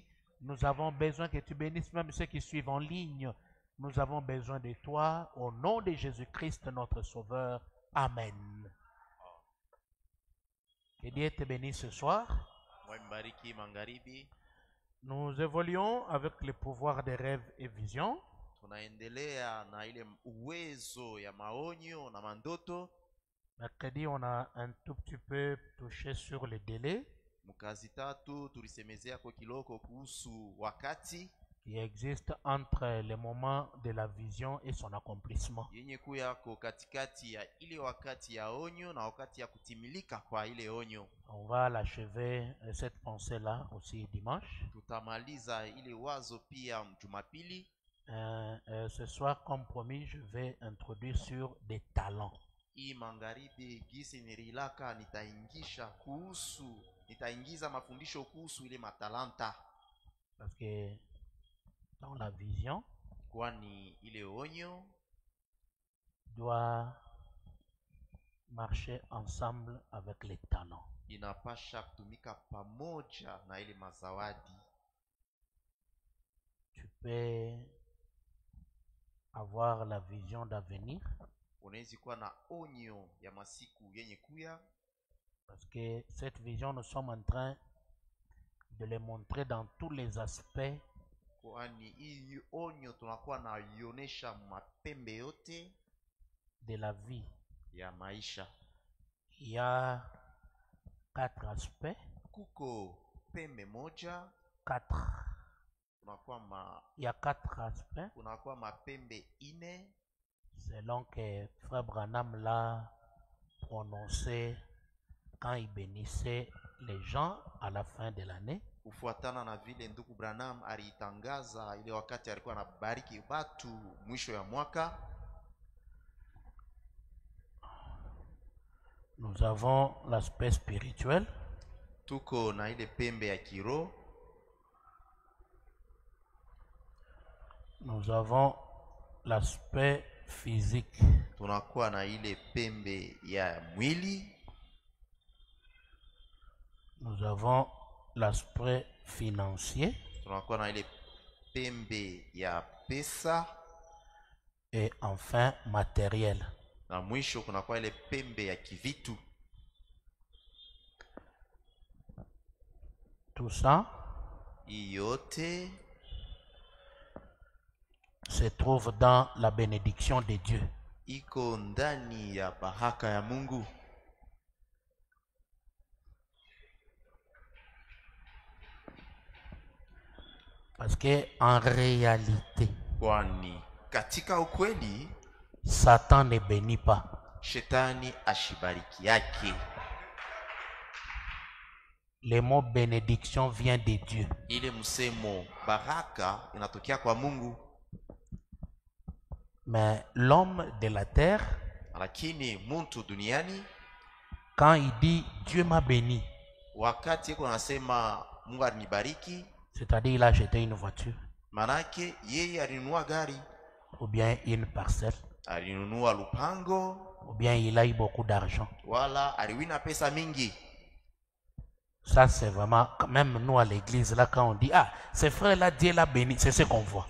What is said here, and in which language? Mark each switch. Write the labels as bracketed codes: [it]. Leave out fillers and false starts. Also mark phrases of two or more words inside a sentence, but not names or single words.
[fr] Nous avons besoin que tu bénisses même ceux qui suivent en ligne. Nous avons besoin de toi, au nom de Jésus-Christ, notre Sauveur. Amen. Que Dieu te bénisse ce soir. Nous évoluons avec le pouvoir des rêves et visions. [sw] Tunaendelea na ile uwezo ya maonyo na mandoto. [fr] Mercredi, on a un tout petit peu touché sur le délai. [sw] Mukazi tatu tulisemezea kwa kiloko kuhusu wakati [fr] qui existe entre le moment de la vision et son accomplissement. [sw] yenye kuyako katikati ya ile wakati ya onyo na wakati ya kutimilika kwa ile onyo. [fr] On va l'achever cette pensée-là aussi dimanche. [sw] Tutamaliza ile wazo pia Jumapili. [fr] Ce soir, comme promis, je vais introduire sur des talents. [sw] Hii magharibi gisi nirilaka nitaingiza mafundisho kuhusu ile matalanta. [fr] Parce que dans la vision, [sw] kwani ile onyo [fr] doit marcher ensemble avec les talents. [sw] Inapasha kutumika pamoja na ile mazawadi. [fr] Tu peux avoir la vision d'avenir, [sw] unaweza kuwa na onyo ya masiku yenye kuya, [fr] parce que cette vision, nous sommes en train de les montrer dans tous les aspects [sw] kwani hii onyo tunakuwa na ionesha mapembe yote [fr] de la vie. [sw] ya maisha. [fr] Il y a 4 aspects. [sw] Kuko pembe moja, 4. kunakuwa [fr] Il y a 4 aspects [sw] kunakuwa mapembe ine [fr] selon que Frère Branham l'a prononcé quand il bénissait les gens à la fin de l'année. [sw] kufuatana na vile ndugu Branham alitangaza ile wakati alikuwa anabariki watu mwisho ya mwaka. [fr] Nous avons l'aspect spirituel. [sw] Tuko na ile pembe ya kiroho. [fr] Nous avons l'aspect physique. [sw] Tunakuwa na ile pembe ya mwili. [fr] Nous avons l'aspect financier. [sw] Tunakuwa na ile pembe ya pesa. [fr] Et enfin matériel. [sw] Na mwisho kunakuwa ile pembe ya kivitu. [fr] Tout ça [sw] yote [fr] se trouve dans la bénédiction de Dieu. [sw] Iko ndani ya baraka ya Mungu. [fr] Parce que en réalité, [sw] kwani katika ukweli [fr] Satan ne bénit pas. [sw] Shetani ashibariki yake. [fr] Le mot bénédiction vient de Dieu. [sw] Ile msemo baraka inatokea kwa Mungu. [fr] Mais l'homme de la terre, [sw] lakini muntu duniani, [fr] quand il dit Dieu m'a béni, [sw] wakati yako anasema Mungu alinibariki, [fr] c'est-à-dire il a acheté une voiture, [sw] manake yeye alinunua gari, [fr] ou bien une parcelle, [sw] alinunua lupango, [fr] ou bien il a eu beaucoup d'argent. [sw] wala aliwina pesa mingi. [fr] Ça c'est vraiment, même nous à l'église là, quand on dit ah ce frère là Dieu l'a béni, c'est ce qu'on voit.